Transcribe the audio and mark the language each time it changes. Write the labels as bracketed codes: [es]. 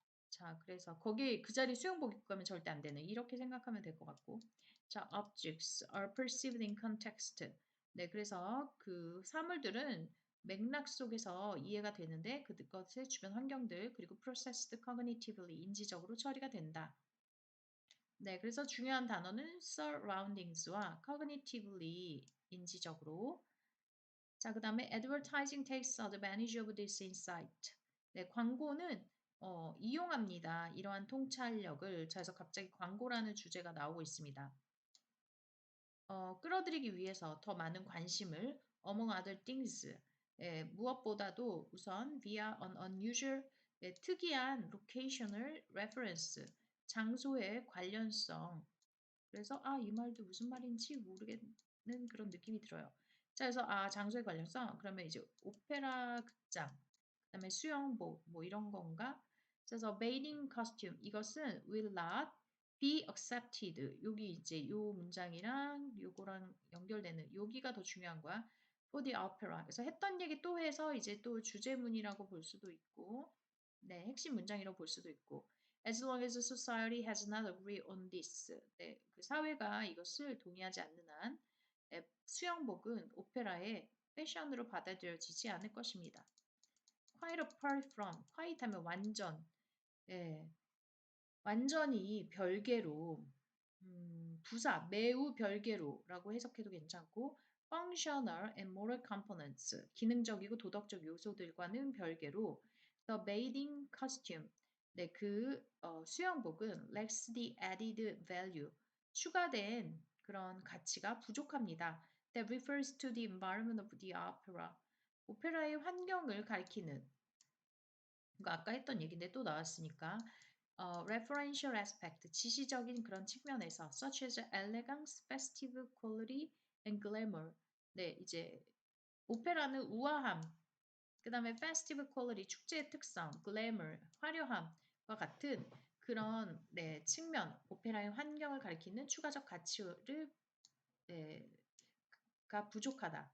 [ko] 자, 그래서 거기 그 자리 수영복 입고 가면 절대 안 되는 이렇게 생각하면 될 것 같고. [en] 자, objects are perceived in context. [ko] 네, 그래서 그 사물들은 맥락 속에서 이해가 되는데 그것의 주변 환경들 그리고 [en] processed cognitively [ko] 인지적으로 처리가 된다. 네, 그래서 중요한 단어는 surroundings와 cognitively 인지적으로. 자, 그 다음에 [en] advertising takes advantage of this insight. [ko] 네, 광고는 이용합니다. 이러한 통찰력을. 자, 그래서 갑자기 광고라는 주제가 나오고 있습니다. 끌어들이기 위해서 더 많은 관심을 [en] among other things. [ko] 무엇보다도 우선 [en] via an unusual [ko] 특이한 [en] locational reference [ko] 장소의 관련성. 그래서 이 말도 무슨 말인지 모르겠는 그런 느낌이 들어요. 자, 그래서 장소의 관련성 그러면 이제 오페라 극장 그다음에 수영복 뭐 이런 건가? 그래서 [en] bathing costume [ko] 이것은 [en] will not be accepted. [ko] 여기 이제 요 문장이랑 요거랑 연결되는 여기가 더 중요한 거야. [en] for the opera. [ko] 그래서 했던 얘기 또 해서 이제 또 주제문이라고 볼 수도 있고, 네, 핵심 문장이라고 볼 수도 있고. [en] As long as society has not agreed on this. [ko] 네, 그 사회가 이것을 동의하지 않는 한 수영복은 오페라의 패션으로 받아들여지지 않을 것입니다. [en] quite apart from, quite [ko] 하면 완전, 예, 완전히 별개로, 부사, 매우 별개로라고 해석해도 괜찮고, [en] functional and moral components, [ko] 기능적이고 도덕적 요소들과는 별개로, [en] the bathing costume, [ko] 네, 수영복은 [en] lacks the added value, [ko] 추가된 그런 가치가 부족합니다. [en] That refers to the environment of the opera. [ko] 오페라의 환경을 가리키는 그러니까 아까 했던 얘기인데 또 나왔으니까 [en] referential aspect, [ko] 지시적인 그런 측면에서 [en] such as elegance, festive quality and glamour. [ko] 네, 이제 오페라는 우아함, 그 다음에 [en] festive quality, [ko] 축제의 특성, glamour, 화려함과 같은 그런 측면, 오페라의 환경을 가리키는 추가적 가치를 가 부족하다.